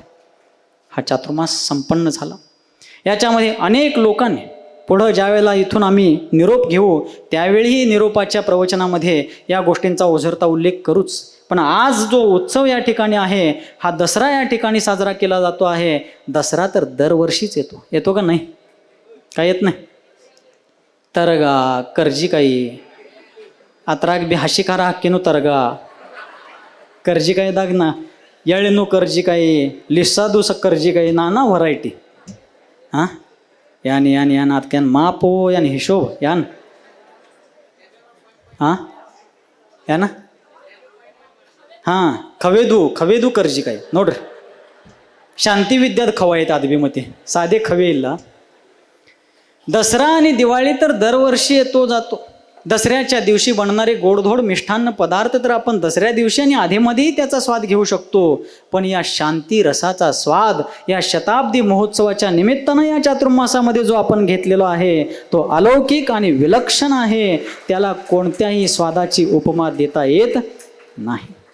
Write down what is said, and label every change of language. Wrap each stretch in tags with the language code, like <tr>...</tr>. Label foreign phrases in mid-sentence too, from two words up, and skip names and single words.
<mr>हा चातुर्मास संपन्न झाला. याच्यामध्ये अनेक लोकांनी पुढं ज्यावेळेला इथून आम्ही निरोप घेऊ त्यावेळीही निरोपाच्या प्रवचनामध्ये या गोष्टींचा ओझरता उल्लेख करूच. पण आज जो उत्सव या ठिकाणी आहे, हा दसरा या ठिकाणी साजरा केला जातो आहे. दसरा तर दरवर्षीच येतो का नाही? काय येत नाही? तर कर्जी काही</mr> <kn>ಅತ್ರಾಗ ಬಿ ಹಸಿ ಖಾರ ಹಾಕಿನೂ ತರಗ ಕರ್ಜಿಕಾಯಿದಾಗ ಎಳ್ಳಿನೂ ಕರ್ಜಿಕಾಯಿ ಲಿಸ್ಸಾದು ಕರ್ಜಿಕಾಯಿ ನಾನಾ व्हरायटी ಹಾಂ ಯಾನ್ ಅದಕ್ಕೇನು ಮಾಪು ಏನು ಹಿಶೋಬ್ ಯಾನ್ ಹಾಂ ಏನ ಹಾಂ ಖವೇದು ಕರ್ಜಿಕಾಯಿ ನೋಡ್ರಿ</kn> <mr>शांती विद्यात खवा आहेत आदबीमध्ये साधे खवे ಇಲ್ಲ दसरा आणि दिवाळी तर दरवर्षी येतो जातो दसऱ्याच्या दिवशी बनणारे गोडधोड मिष्ठान्न पदार्थ तर आपण दसऱ्या दिवशी आणि आधीमध्येही त्याचा स्वाद घेऊ शकतो पण या शांती रसाचा स्वाद या शताब्दी महोत्सवाच्या निमित्तानं या चातुर्मासामध्ये जो आपण घेतलेला आहे तो अलौकिक आणि विलक्षण आहे त्याला कोणत्याही स्वादाची उपमा देता येत नाही</mr>